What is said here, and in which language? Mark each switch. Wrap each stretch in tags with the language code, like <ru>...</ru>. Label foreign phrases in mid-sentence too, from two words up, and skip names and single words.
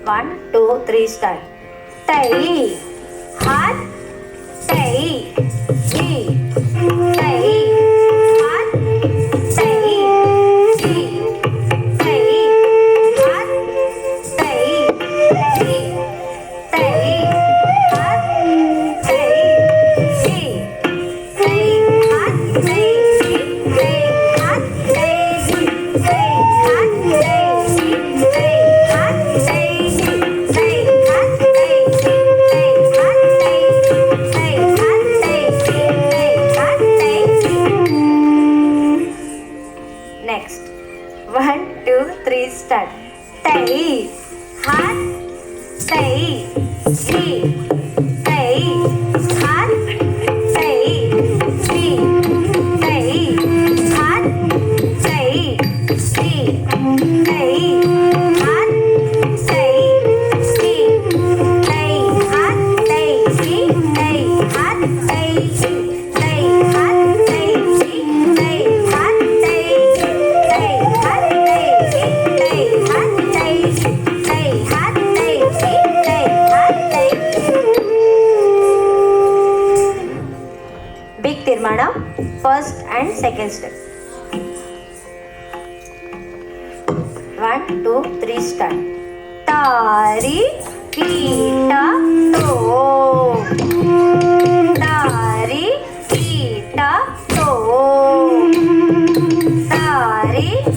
<en>1 2 3 start. Tai, hat, tai, di, tai, hat, tai, di, tai, hat, tai, di, tai, hat, tai, di, tai, hat, tai, di, tai, hat, tai. Next, 1 2 3 start. Tai, hat, tai, di, tai, hat, tai, di, tai, hat, tai, di, tai, hat, tai, di, tai, hat, tai, di, tai, hat, tai, di, tai, hat, tai, di, tai, hat, tai, Big Tirmana, first and second step. 1 2 3 start. Tari kita to, tari kita to, tari</en>